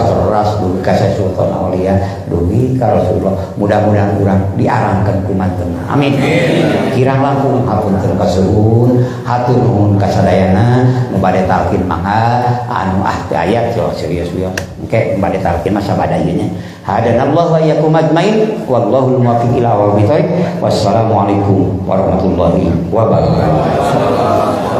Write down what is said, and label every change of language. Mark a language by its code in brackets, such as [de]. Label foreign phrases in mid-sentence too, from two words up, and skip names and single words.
[su] Teras dugi ka Syekh Sultan Aulia dugi ka Rasulullah mudah-mudahan urang diarangkeun ku mantenna amin kirang langkung hapunten kasuhun hatur nuhun kasadayana nu bade talqin mangga anu teu aya serius we engke bade talqin mah sabada ieu nya [ar] هدانا الله وإياكم أجمعين والله الموفق إلى أقوم الطريق والسلام عليكم ورحمة الله وبركاته.